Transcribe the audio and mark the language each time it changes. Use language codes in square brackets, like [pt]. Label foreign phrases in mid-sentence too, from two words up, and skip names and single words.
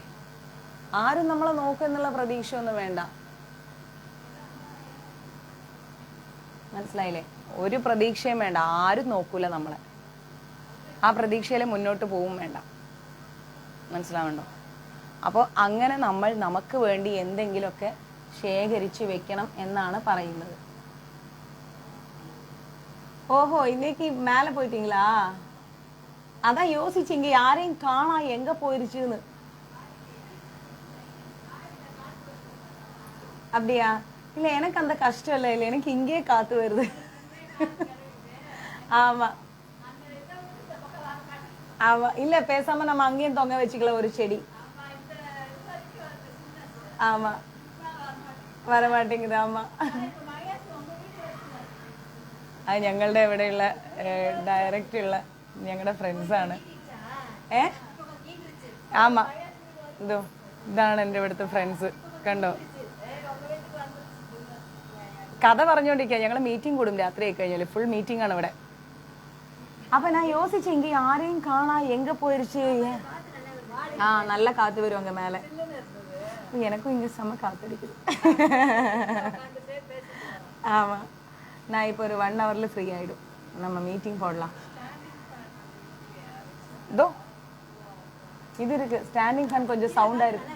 [ml] ആരും നമ്മളെ നോക്കുന്നുള്ള പ്രതീക്ഷ ഒന്നും വേണ്ട, മനസ്സിലായില്ലേ? ഒരു പ്രതീക്ഷയും വേണ്ട, ആരും നോക്കൂല നമ്മളെ. ആ പ്രതീക്ഷയിൽ മുന്നോട്ട് പോവും വേണ്ട, മനസ്സിലാവണ്ടോ? അപ്പോൾ അങ്ങനെ നമ്മൾ നമുക്ക് വേണ്ടി എന്തെങ്കിലുമൊക്കെ ശേഖരിച്ച് വെക്കണം എന്നാണ് പറയുന്നത്. [ta] ஓஹோ, இன்னைக்கு மேலே போயிட்டீங்களா? அதான் யோசிச்சிங்க, யாரையும் காணா, எங்க போயிருச்சுன்னு. அப்படியா? இல்லை, எனக்கு அந்த கஷ்டம் இல்லை, இல்லை, எனக்கு இங்கே காத்து வருது. ஆமா ஆமா, இல்ல பேசாம நம்ம அங்கேயும் தொங்க வச்சுக்கலாம் ஒரு செடி. ஆமா, வர மாட்டேங்குது. ஆமா, [ml] അത് ഞങ്ങളുടെ ഇവിടെയുള്ള ഡയറക്റ്റുള്ള ഞങ്ങളുടെ ഫ്രണ്ട്സാണ്. ആമാ, ഇതാണ് എൻ്റെ ഇവിടുത്തെ ഫ്രണ്ട്സ്. കണ്ടോ, കഥ പറഞ്ഞുകൊണ്ടിരിക്കുക. ഞങ്ങൾ മീറ്റിംഗ് കൂടും രാത്രി ആയി കഴിഞ്ഞാൽ, ഫുൾ മീറ്റിംഗ് ആണ് ഇവിടെ. അപ്പൊ ഞാൻ [ta] யோசிச்சேன், இங்க யாரையும் காணா, எங்க போயிருச்சு. நல்ல காத்து வரும் அங்க மேல. எனக்கும் இங்க செம்ம காத்தடிக்குது. ஆமா, நான் இப்போ ஒரு 1 hourல ஃப்ரீ ஆயிடும், நம்ம மீட்டிங் போடலாம். இதோ இது இருக்கு, [en] standing fan [ta] கொஞ்சம் சவுண்டா இருக்கு.